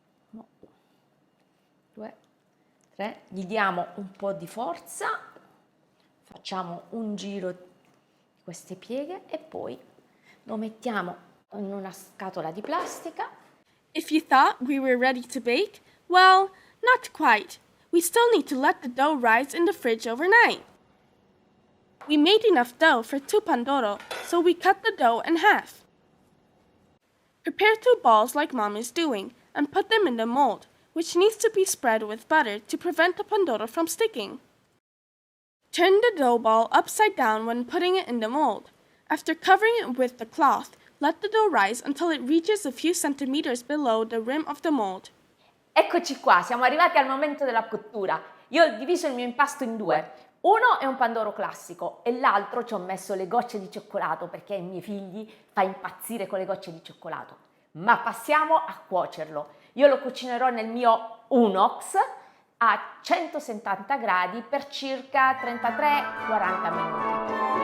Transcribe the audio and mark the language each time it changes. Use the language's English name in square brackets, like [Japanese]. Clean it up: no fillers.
[Italian] 1, 2, 3, gli diamo un po' di forza, facciamo un giro queste pieghe e poi lo mettiamo in una scatola di plastica. [English] If you thought we were ready to bake, well, not quite. We still need to let the dough rise in the fridge overnight. We made enough dough for 2 pandoro, so we cut the dough in half. Prepare 2 balls like Mom is doing and put them in the mold, which needs to be spread with butter to prevent the pandoro from sticking. Turn the dough ball upside down when putting it in the mold. After covering it with the cloth, let the dough rise until it reaches a few centimeters below the rim of the mold. [Italian] Eccoci qua, siamo arrivati al momento della cottura. Io ho diviso il mio impasto in 2. Uno è un pandoro classico e l'altro ci ho messo le gocce di cioccolato perché ai miei figli fa impazzire con le gocce di cioccolato. Ma passiamo a cuocerlo. Io lo cucinerò nel mio Unox a 170 gradi per circa 33-40 minuti.